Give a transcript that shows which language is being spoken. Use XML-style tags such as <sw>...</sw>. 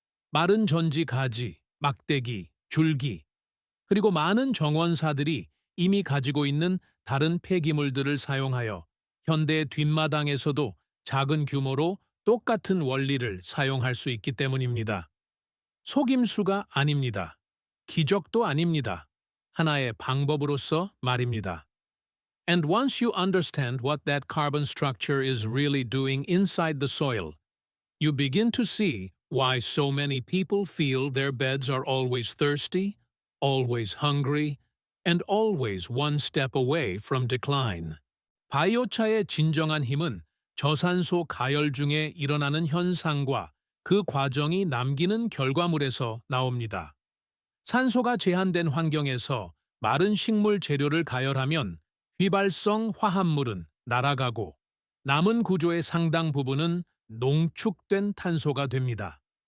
<ko>마른 전지 가지, 막대기, 줄기, 그리고 많은 정원사들이 이미 가지고 있는 다른 폐기물들을 사용하여 현대의 뒷마당에서도 작은 규모로 똑같은 원리를 사용할 수 있기 때문입니다. 속임수가 아닙니다. 기적도 아닙니다. 하나의 방법으로서 말입니다.</ko> <en>And once you understand what that carbon structure is really doing inside the soil, you begin to see why so many people feel their beds are always thirsty, always hungry, and always one step away from decline.</en> <ko>바이오차의 진정한 힘은 저산소 가열 중에 일어나는 현상과 그 과정이 남기는 결과물에서 나옵니다. 산소가 제한된 환경에서 마른 식물 재료를 가열하면 휘발성 화합물은 날아가고 남은 구조의 상당 부분은 농축된 탄소가 됩니다.</ko>